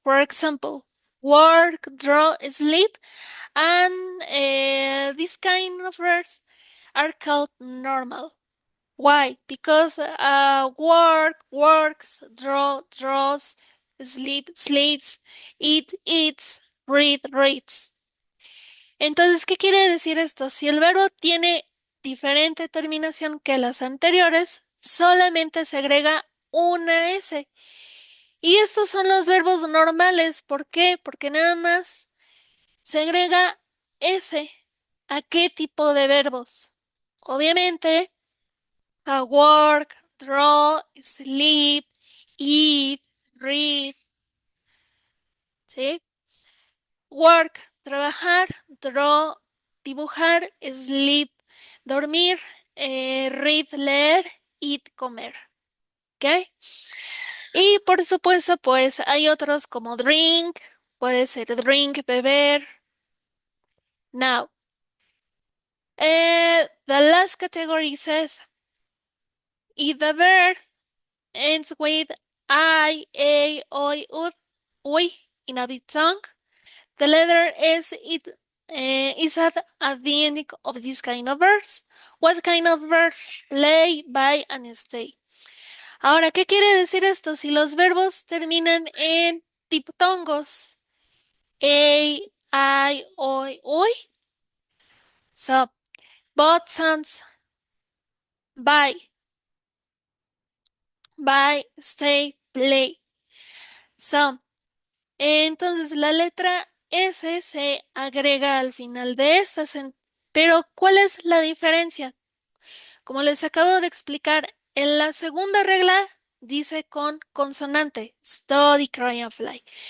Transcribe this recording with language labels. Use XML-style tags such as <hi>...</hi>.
<en>For example, work, draw, sleep, and this kind of verbs are called normal. Why? Because work, works, draw, draws, sleep, sleeps, eat, eats, read, reads.</en> <es>Entonces, ¿qué quiere decir esto? Si el verbo tiene diferente terminación que las anteriores, solamente se agrega una S. Y estos son los verbos normales. ¿Por qué? Porque nada más se agrega S. ¿A qué tipo de verbos? Obviamente, a work, draw, sleep, eat, read, ¿sí? Work, trabajar, draw, dibujar, sleep, dormir, read, leer, eat, comer. ¿Ok? Y por supuesto, pues hay otros como drink, puede ser drink, beber.</es> <en>Now, the last category says if the verb ends with I, A, oi, ud, ui in a diphthong, the letter S is at the ending of this kind of verbs. What kind of verbs? Play, buy, and stay.</en> <es>Ahora, ¿qué quiere decir esto? Si los verbos terminan en diptongos, A, I, oi, ui.</es> <en>So, both sounds buy, stay, play.</en> <es>So, entonces la letra S se agrega al final de estas. Pero, ¿cuál es la diferencia? Como les acabo de explicar, en la segunda regla dice con consonante, study, cry and fly.</es>